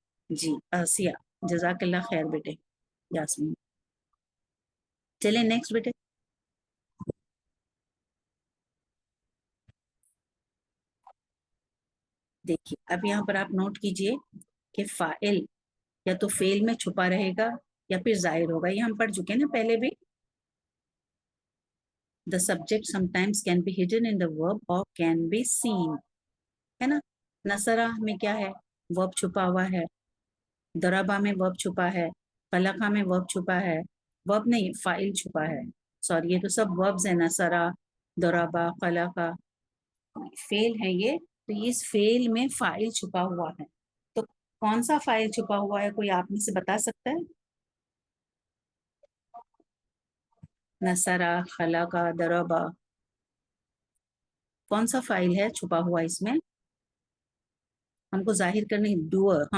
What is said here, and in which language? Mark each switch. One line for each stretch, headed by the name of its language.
Urdu: جی آسیہ, جزاک اللہ خیر بیٹے. یاسمین, چلیں نیکسٹ بیٹے. دیکھیے اب یہاں پر آپ نوٹ کیجئے کہ فاعل یا تو فعل میں چھپا رہے گا یا پھر ظاہر ہوگا. یہ ہم پڑھ چکے ہیں نا پہلے بھی.
English: The subject sometimes can be hidden in the verb or can be seen.
Urdu: ہے نا, نصرہ میں کیا ہے, verb چھپا ہوا ہے. ضربہ میں verb چھپا ہے. خلقہ میں verb چھپا ہے. verb نہیں, فاعل چھپا ہے. سوری, یہ تو سب verbs ہیں, نصرہ, ضربہ, خلقہ, فعل ہے یہ. تو اس فعل میں فاعل چھپا ہوا ہے. تو کون سا فاعل چھپا ہوا ہے, کوئی آپ میں سے بتا سکتا ہے؟ نصرہ, خلقہ, ضربہ, کون سا فاعل ہے چھپا ہوا اس میں؟ ہم کو ظاہر کرنے, ڈوئر.